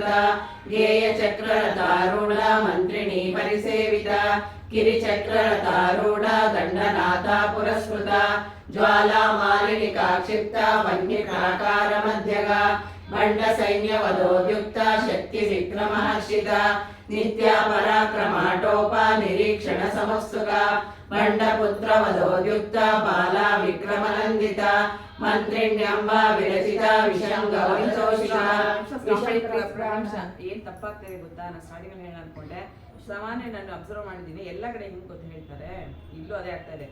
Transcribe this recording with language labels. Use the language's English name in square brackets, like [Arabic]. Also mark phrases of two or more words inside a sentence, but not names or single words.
[Sanskrit] ಗೇಯ ಚಕ್ರರತಾರೂಢ ಮಂತ್ರಿಣೀ ಪರಿಸೇವಿತ ಕಿರಿಚಕ್ರರತಾರೂಢ ದಂಡನಾಥ ಪುರಸ್ಕೃತ ಜ್ವಾಲಾ ಮಾಲಿನಿಕಾ ಕ್ಷಿಪ್ತ ವನ್ಯಕಾಕಾರ ಮಧ್ಯಗ ಬಂಡ ಸೈನ್ಯ ವಧೋದ್ಯುಕ್ತ ಶಕ್ತಿ ವಿಕ್ರಮ ಹರ್ಷಿತ ನಿತ್ಯ ಪರಾಕ್ರಮಾಟೋಪ ನಿರೀಕ್ಷಣ ಸಮಸ್ತುಕ ಬಂಡ ಪುತ್ರ ವಧೋದ್ಯುಕ್ತ ಬಾಲ ವಿಕ್ರಮನಂದಿತ ಮಂತ್ರಿಣ್ಯಂಬ ವಿರಚಿತ ವಿಷಂಗವಶೋಷಿತ [Kannada] ಏನ್ ತಪ್ಪಾಗ್ತದೆ ಗೊತ್ತಾ? ನಾನು ಸ್ಟಾರ್ಟಿಂಗ್ ಹೇಳ ಅನ್ಕೊಂಡೆ. ಸಾಮಾನ್ಯ ನಾನು ಅಬ್ಸರ್ವ್ ಮಾಡಿದ್ದೀನಿ, ಎಲ್ಲ ಕಡೆ ಹಿಂಗ್ ಗೊತ್ತು ಹೇಳ್ತಾರೆ, ಇಲ್ಲೂ ಅದೇ ಆಗ್ತಾ ಇದೆ.